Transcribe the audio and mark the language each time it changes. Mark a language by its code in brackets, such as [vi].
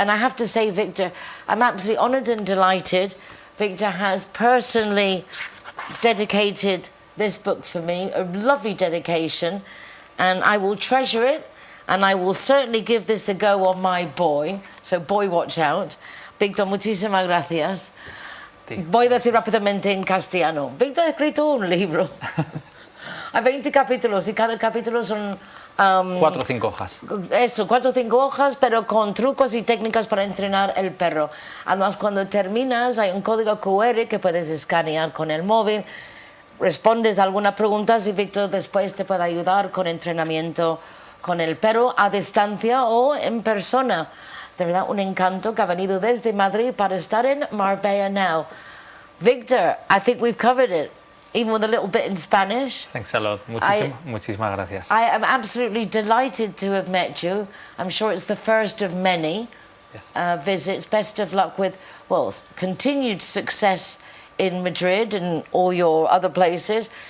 [en] And I have to say, Victor, I'm absolutely honoured and delighted. Victor has personally dedicated this book for me, a lovely dedication, and I will treasure it, and I will certainly give this a go on my boy. So, boy, watch out. [es] Victor, muchísimas gracias. Voy a decir rápidamente en castellano. Victor ha escrito un libro. Hay 20 capítulos y cada capítulo son 4 o 5 hojas. Eso, 4 o 5 hojas, pero con trucos y técnicas para entrenar el perro. Además, cuando terminas, hay un código QR que puedes escanear con el móvil. Respondes a algunas preguntas y Víctor después te puede ayudar con entrenamiento con el perro a distancia o en persona. De verdad, un encanto que ha venido desde Madrid para estar en Marbella Now. [en] Victor, I think we've covered it, even with a little bit in Spanish. Thanks a lot. [es] Muchísimas gracias. [en] I am absolutely delighted to have met you. I'm sure it's the first of many visits. Best of luck with, well, continued success in Madrid and all your other places.